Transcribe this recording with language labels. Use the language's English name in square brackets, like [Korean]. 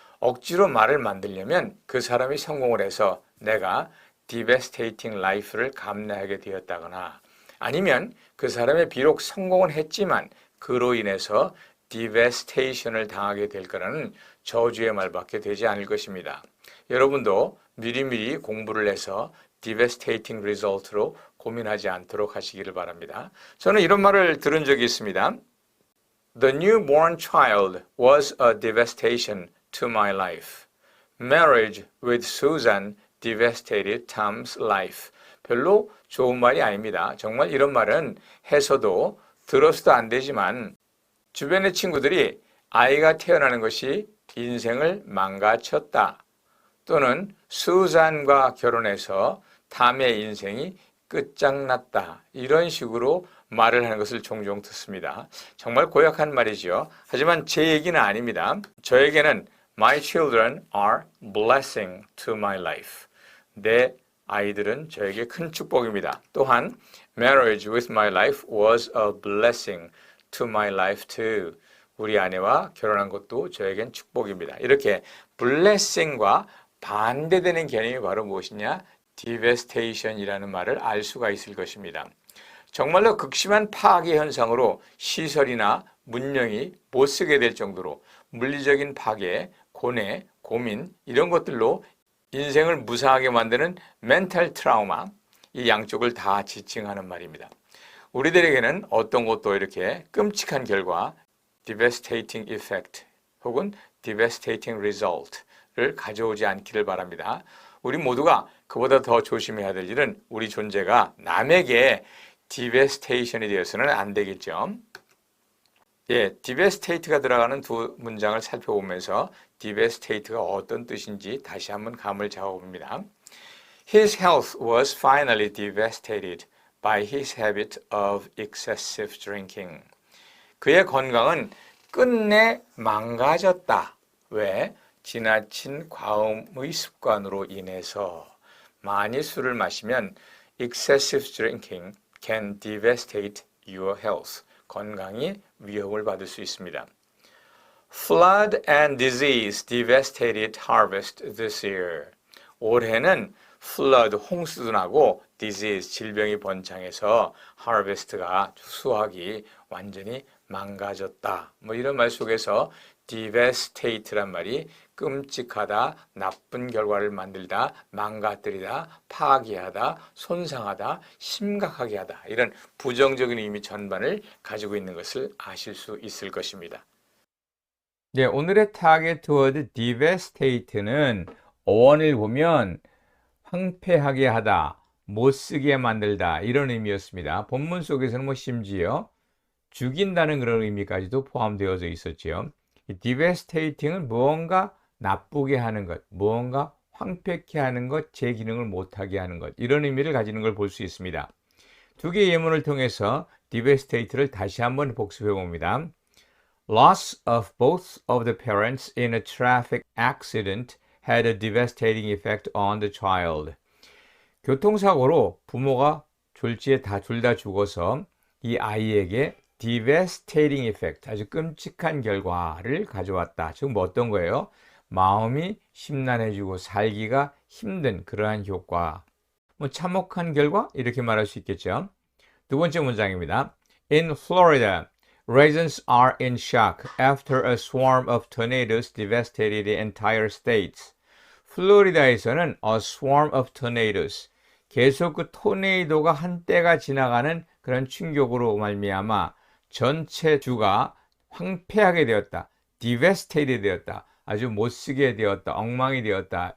[Korean] 억지로 말을 만들려면 그 사람이 성공을 해서 내가 [English] devastating life [Korean] 를 감내하게 되었다거나 아니면 그 사람이 비록 성공은 했지만 그로 인해서 devastation을 당하게 될 거라는 저주의 말밖에 되지 않을 것입니다. 여러분도 미리미리 공부를 해서 [English] devastating result [Korean] 로 고민하지 않도록 하시기를 바랍니다. 저는 이런 말을 들은 적이 있습니다. [English] The newborn child was a devastation to my life. Marriage with Susan devastated Tom's life. [Korean] 별로 좋은 말이 아닙니다. 정말 이런 말은 해서도 들어서도 안 되지만 주변의 친구들이 아이가 태어나는 것이 인생을 망가쳤다. 또는 수잔과 결혼해서 탐의 인생이 끝장났다. 이런 식으로 말을 하는 것을 종종 듣습니다. 정말 고약한 말이죠. 하지만 제 얘기는 아닙니다. 저에게는 [English] My children are blessing to my life. [Korean] 내 아이들은 저에게 큰 축복입니다. 또한 [English] Marriage with my life was a blessing to my life too. [Korean] 우리 아내와 결혼한 것도 저에겐 축복입니다. 이렇게 blessing과 반대되는 개념이 바로 무엇이냐? devastation이라는 말을 알 수가 있을 것입니다. 정말로 극심한 파괴 현상으로 시설이나 문명이 못 쓰게 될 정도로 물리적인 파괴, 고뇌, 고민 이런 것들로 인생을 무상하게 만드는 멘탈 트라우마 이 양쪽을 다 지칭하는 말입니다. 우리들에게는 어떤 것도 이렇게 끔찍한 결과 [English] devastating effect [Korean] 혹은 [English] devastating result [Korean] 를 가져오지 않기를 바랍니다. 우리 모두가 그보다 더 조심해야 될 일은 우리 존재가 남에게 devastation이 되어서는 안 되겠죠. 예, devastate가 들어가는 두 문장을 살펴보면서 devastate가 어떤 뜻인지 다시 한번 감을 잡아봅니다. [English] His health was finally devastated by his habit of excessive drinking. [Korean] 그의 건강은 끝내 망가졌다. 왜? 지나친 과음의 습관으로 인해서. 많이 술을 마시면 [English] excessive drinking can devastate your health. [Korean] 건강이 위협을 받을 수 있습니다. [English] Flood and disease devastated harvest this year. [Korean] 올해는 flood, 홍수도 나고 disease, 질병이 번창해서 harvest가 수확이 완전히 망가졌다. 뭐 이런 말 속에서 devastate란 말이 끔찍하다, 나쁜 결과를 만들다, 망가뜨리다, 파괴하다, 손상하다, 심각하게 하다. 이런 부정적인 의미 전반을 가지고 있는 것을 아실 수 있을 것입니다. 네, 오늘의 타겟 워드 devastate는 어원을 보면 황폐하게 하다, 못쓰게 만들다 이런 의미였습니다. 본문 속에서는 뭐 심지어 죽인다는 그런 의미까지도 포함되어져 있었죠. 이 devastating은 무언가 나쁘게 하는 것, 무언가 황폐케 하는 것, 제 기능을 못하게 하는 것 이런 의미를 가지는 걸 볼 수 있습니다. 두 개의 예문을 통해서 devastate를 다시 한번 복습해 봅니다. [English] Loss of both of the parents in a traffic accident had a devastating effect on the child. [Korean] 교통사고로 부모가 졸지에 둘 다 죽어서 이 아이에게 [English] devastating effect, [Korean] 아주 끔찍한 결과를 가져왔다. 지금 뭐 어떤 거예요? 마음이 심란해지고 살기가 힘든 그러한 효과. 뭐 참혹한 결과? 이렇게 말할 수 있겠죠. 두 번째 문장입니다. [English] In Florida, residents are in shock after a swarm of tornadoes devastated the entire states. [Korean] 플로리다에서는 [English] a swarm of tornadoes, [Korean] 계속 그 토네이도가 한때가 지나가는 그런 충격으로 말미암아 전체 주가 황폐하게 되었다. devastated 되었다. 아주 못쓰게 되었다. 엉망이 되었다.